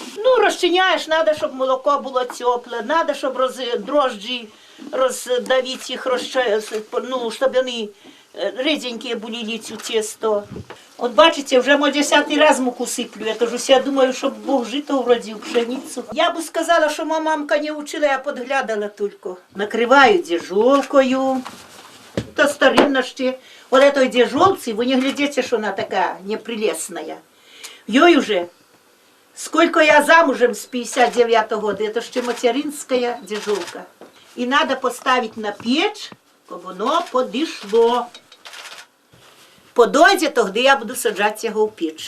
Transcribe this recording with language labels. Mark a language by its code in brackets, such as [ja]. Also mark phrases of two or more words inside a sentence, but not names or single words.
[uk] Ну, розчиняєш, треба, щоб молоко було тепле, треба, щоб дрожджі роздавити їх, ну, щоб вони ріденькі були ліцю тісто. От бачите, вже 10-й раз муку сиплю, я кажу, я думаю, щоб Бог жито вродив, пшеницю. Я б сказала, що моя мамка не вчила, я підглядала тільки. Накриваю дежолкою, то старинна ще. [ru] Вот этой дежолці, вы не глядите, что она такая непрелестная. Ей уже, сколько я замужем с 59-го года, это ще материнская дежолка. И надо поставить на печь, чтобы оно подошло. Подойде, тогда я буду саджать его в печь.